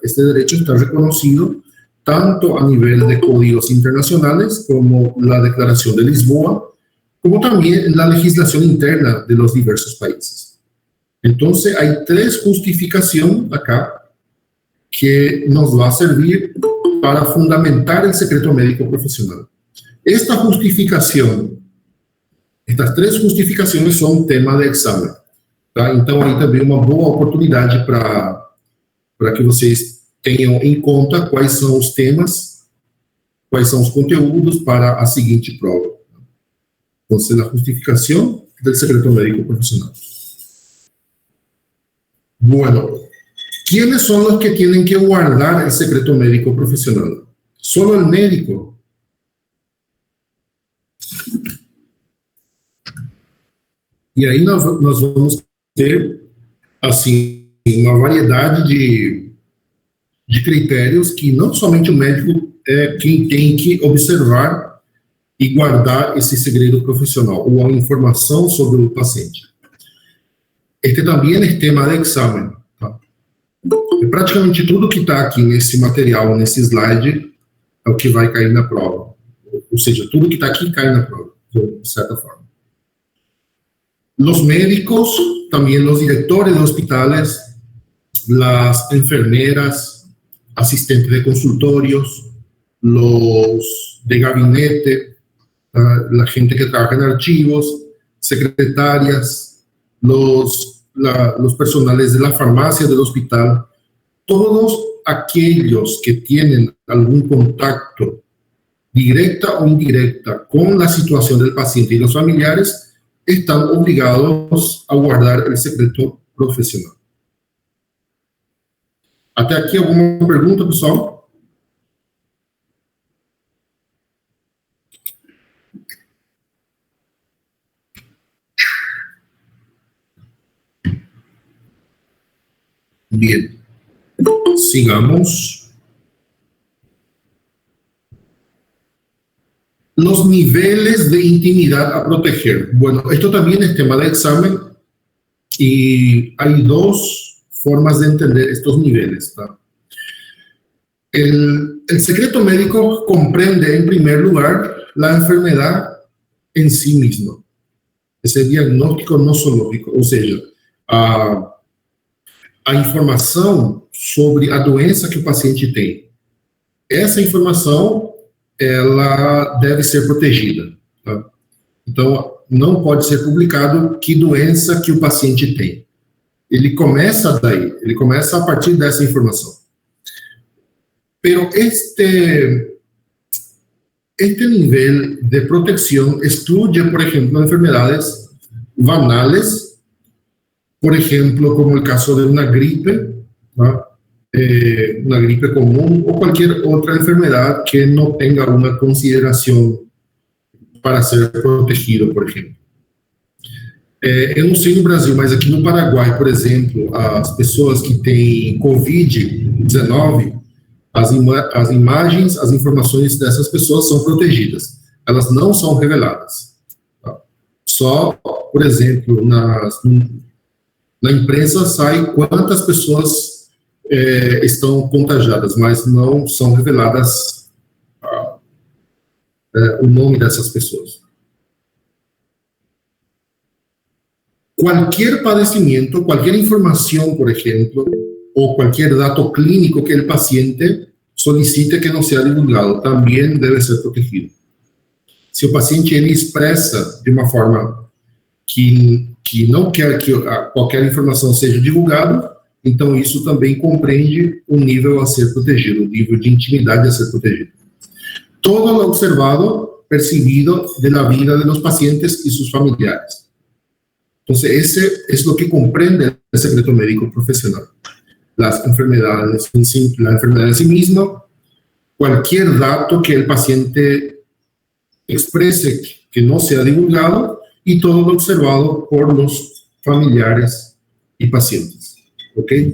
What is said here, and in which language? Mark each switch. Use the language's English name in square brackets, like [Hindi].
[Spanish] Este derecho está reconocido tanto a nivel de códigos internacionales como la Declaración de Lisboa, como también en la legislación interna de los diversos países. Entonces, hay tres justificaciones acá que nos va a servir para fundamentar el secreto médico profesional. Esta justificación, estas tres justificaciones son tema de examen. [Portuguese] Tá? Então, aí também uma boa oportunidade para que vocês tenham em conta quais são os temas, quais são os conteúdos para a seguinte prova. Então, [Spanish] a justificación del secreto médico profesional. Bueno, ¿quiénes son los que tienen que guardar el secreto médico profesional? Solo el médico. [Portuguese] E aí nós vamos ter, assim, uma variedade de critérios que não somente o médico é quem tem que observar e guardar esse segredo profissional, ou a informação sobre o paciente. Este também é tema de exame. Tá? E praticamente tudo que está aqui nesse material, nesse slide, é o que vai cair na prova. Ou seja, tudo que está aqui cai na prova, de certa forma. [Spanish] Los médicos, también los directores de hospitales, las enfermeras, asistentes de consultorios, los de gabinete, la gente que trabaja en archivos, secretarias, los personales de la farmacia del hospital, todos aquellos que tienen algún contacto directa o indirecta con la situación del paciente y los familiares, están obligados a guardar el secreto profesional. [Portuguese] Até aqui alguma pergunta, pessoal? [Spanish] Bien. Sigamos. Los niveles de intimidad a proteger. Bueno, esto también es tema de examen y hay dos formas de entender estos niveles. ¿tá? El secreto médico comprende, en primer lugar, la enfermedad en sí misma. Ese diagnóstico nosológico, [Portuguese] ou seja, a informação sobre a doença que o paciente tem. Essa informação ela deve ser protegida. Tá? Então, não pode ser publicado que doença que o paciente tem. Ele começa daí, ele começa a partir dessa informação. [Spanish] Pero este nivel de protección excluye, por ejemplo, enfermedades banales por ejemplo, como el caso de una gripe, ¿no? Una gripe común o cualquier otra enfermedad que no tenga una consideración para ser protegido, por ejemplo. [Portuguese] Eu não sei no Brasil, mas aqui no Paraguai, por exemplo, as pessoas que têm Covid-19, as imagens, as informações dessas pessoas são protegidas. Elas não são reveladas. Tá? Só, por exemplo, na imprensa sai quantas pessoas estão contagiadas, mas não são reveladas o nome dessas pessoas. [Spanish] Cualquier padecimiento, cualquier información, por ejemplo, o cualquier dato clínico que el paciente solicite que no sea divulgado, también debe ser protegido. [Portuguese] Se o paciente ele expressa de uma forma que não quer que qualquer informação seja divulgada, então isso também compreende o nível a ser protegido, o nível de intimidade a ser protegido. [Spanish] Todo lo observado, percibido de la vida de los pacientes y sus familiares. Entonces, ese es lo que comprende el secreto médico profesional. Las enfermedades en sí, la enfermedad en sí misma, cualquier dato que el paciente exprese que no sea divulgado y todo lo observado por los familiares y pacientes. ¿Ok?